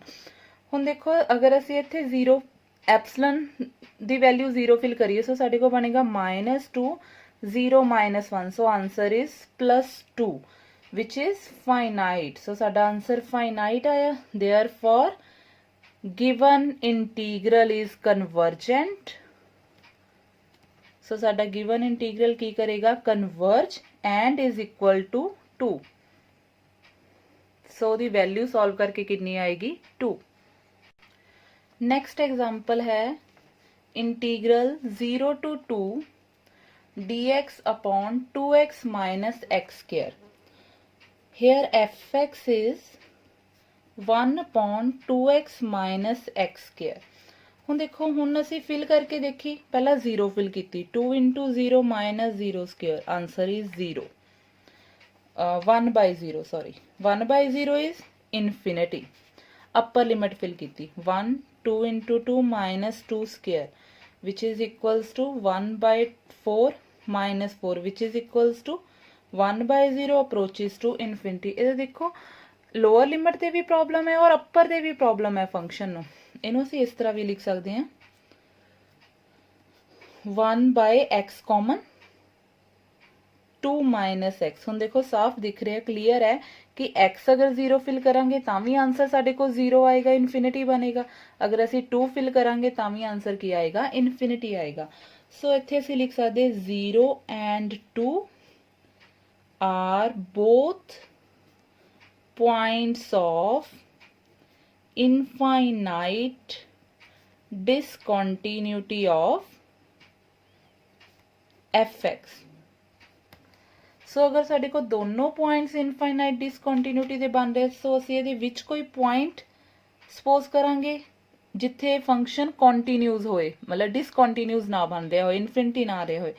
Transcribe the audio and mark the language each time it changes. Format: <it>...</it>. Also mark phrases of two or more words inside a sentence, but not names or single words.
<pa>ਹੁਣ ਦੇਖੋ ਅਗਰ ਅਸੀ ਇੱਥੇ 0 ਐਪਸਲਨ ਦੀ ਵੈਲਿਊ 0 ਫਿਲ ਕਰੀਏ, ਸੋ ਸਾਡੇ ਕੋਲ ਬਣੇਗਾ -2 0 -1।</pa> <en>so answer is +2 which is finite.</en> <pa>ਸੋ ਸਾਡਾ ਆਂਸਰ ਫਾਈਨਾਈਟ ਆਇਆ,</pa> <en>देयरफॉर given integral is convergent, so साडा given integral</en> <pa>ਕੀ ਕਰੇਗਾ</pa> <en>converge and is equal to 2, so the value solve</en> <pa>ਕਰਕੇ ਕਿਤਨੀ ਆਏਗੀ</pa> <en>2। next example है इंटीग्रल 0 to 2 dx upon 2x minus x square, here fx is 1 upon 2x minus x square।</en> <pa>ਹੁਣ ਦੇਖੋ ਹੁਣ ਅਸੀਂ ਫਿਲ ਕਰਕੇ ਦੇਖੀ, ਪਹਿਲਾਂ 0 ਫਿਲ ਕੀਤੀ,</pa> <en>2 into 0 minus 0 square, answer is 0, 1 by 0 sorry, 1 by 0 is infinity। upper limit fill ਕੀਤੀ, 1 2 into 2 minus 2 square which is equals to 1 by 4 minus 4 which is equals to 1 by 0 approaches to infinity।</en> <pa>ਇਹ ਦੇਖੋ</pa> <en>lower limit</en> <pa>ਤੇ ਵੀ ਪ੍ਰੋਬਲਮ ਹੈ ਔਰ ਅੱਪਰ ਤੇ ਵੀ ਪ੍ਰੋਬਲਮ ਹੈ ਫੰਕਸ਼ਨ ਨੂੰ, ਇਹਨੂੰ ਅਸੀਂ ਇਸ ਤਰ੍ਹਾਂ ਵੀ ਲਿਖ ਸਕਦੇ ਹਾਂ</pa> <en>1 by x common 2 minus x।</en> <pa>ਹੁਣ ਦੇਖੋ ਸਾਫ਼ ਦਿਖ ਰਿਹਾ, ਕਲੀਅਰ ਹੈ ਕਿ x ਅਗਰ 0 ਫਿਲ ਕਰਾਂਗੇ ਤਾਂ ਵੀ ਆਨਸਰ ਸਾਡੇ ਕੋਲ 0 ਆਏਗਾ, ਇਨਫਿਨਿਟੀ ਬਣੇਗਾ। ਅਗਰ ਅਸੀਂ 2 ਫਿਲ ਕਰਾਂਗੇ ਤਾਂ ਵੀ ਆਨਸਰ ਕੀ ਆਏਗਾ, ਇਨਫਿਨਿਟੀ ਆਏਗਾ। ਸੋ ਇੱਥੇ ਅਸੀਂ ਲਿਖ ਸਕਦੇ</pa> <en>0 and 2 are both points of infinite discontinuity of fx।</en> <pa>ਸੋ ਅਗਰ ਸਾਡੇ ਕੋਲ ਦੋਨੋਂ</pa> <en>points infinite discontinuity</en> <pa>ਦੇ ਬਣ ਰਹੇ, ਸੋ ਅਸੀਂ ਇਹਦੇ ਵਿੱਚ ਕੋਈ ਪੁਆਇੰਟ ਸਪੋਜ਼ ਕਰਾਂਗੇ ਜਿੱਥੇ</pa> <en>function continuous</en> <pa>ਹੋਏ, ਮਤਲਬ ਡਿਸਕੰਟੀਨਿਊਸ ਨਾ ਬਣ ਰਿਹਾ ਹੋਏ, ਇਨਫਿਨਿਟੀ ਨਾ ਆ ਰਿਹਾ ਹੋਏ।</pa>